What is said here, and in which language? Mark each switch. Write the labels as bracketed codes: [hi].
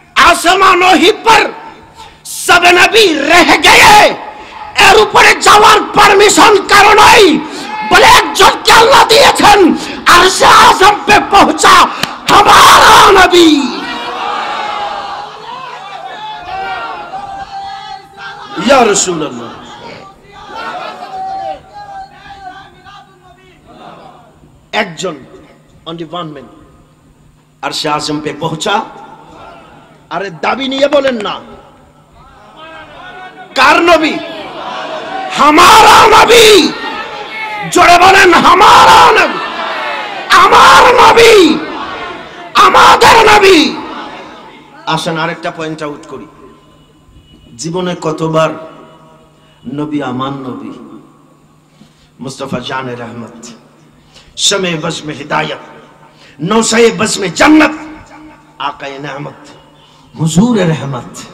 [hi] আসমানों ही पर सब नबी रह गए, [bn] এর উপরে যাওয়ার পারমিশন কারো নাই, বলে একজনকে আল্লাহ দিয়েছেন আরশে আযম [hi] पे पहुंचा हमारा नबी। या रसूल अल्लाह, [bn] একজন [en] only one man [hi] আরশে আযম पे पहुंचा। [bn] আরে দাবি নিয়ে বলেন না, কার নবী? [hi] हमारा नबी। [bn] জোরে বলেন [hi] हमारा नबी, [bn] আমার নবী, আমাদের নবী। আসেন আরেকটা পয়েন্ট আউট করি। জীবনে কতবার নবী আমার নবী মুস্তাফা জানে রহমত, [hi] शमे बज़ में हिदायत, नौशे बज़ में जन्नत, आक़ाए नेमत, हुजूर रहमत।